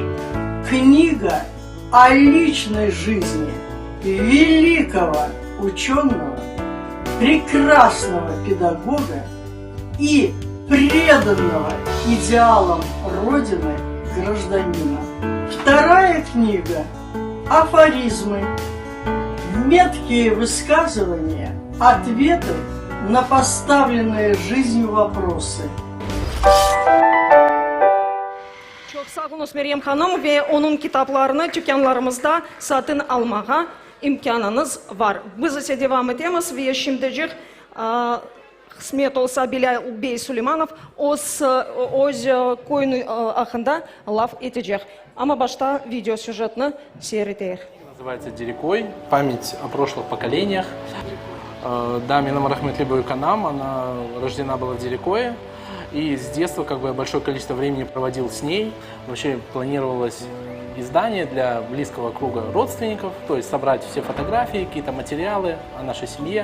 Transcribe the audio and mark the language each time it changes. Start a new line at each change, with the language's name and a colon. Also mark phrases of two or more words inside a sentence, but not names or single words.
Russian: Книга о личной жизни великого ученого, прекрасного педагога и преданного идеалам Родины гражданина. Вторая книга – афоризмы, меткие высказывания, ответы на поставленные жизнью вопросы.
Crimean Tatar: Çok sağ olun Meryem Hanım ve onun kitaplarını dükkanlarımızda satın almağa imkanınız var. Biz ise devam edemiz ve şimdicik kısmet olsa Bilal Bey Süleymanov öz koyunu hakkında laf edecek. Ama başta video сюжетini seyredeyik.
Russian: Называется «Дерекой. Память о прошлых поколениях». Да, Минам Рахметлибовой Канам, она рождена была в Дерекое. И с детства большое количество времени проводил с ней. Вообще планировалось издание для близкого круга родственников, то есть собрать все фотографии, какие-то материалы о нашей семье.